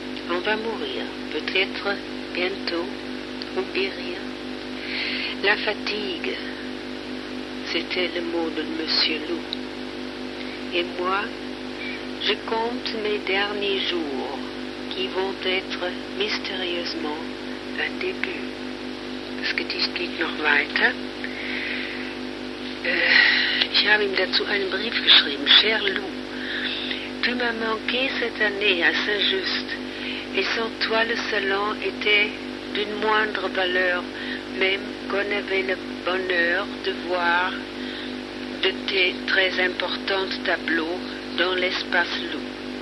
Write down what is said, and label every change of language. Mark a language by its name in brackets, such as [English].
[French] On va mourir, peut-être bientôt, ou guérir. La fatigue, c'était le mot de Monsieur Lou. Et moi, je compte mes derniers jours qui vont être mystérieusement un début. [German] Das Gedicht geht noch weiter. Ich habe ihm dazu einen Brief geschrieben. [French] Cher Lou, tu m'as manqué cette année à Saint-Just, et sans toi le salon était d'une moindre valeur, même qu'on avait le bonheur de voir de tes très importants tableaux dans l'espace Lou.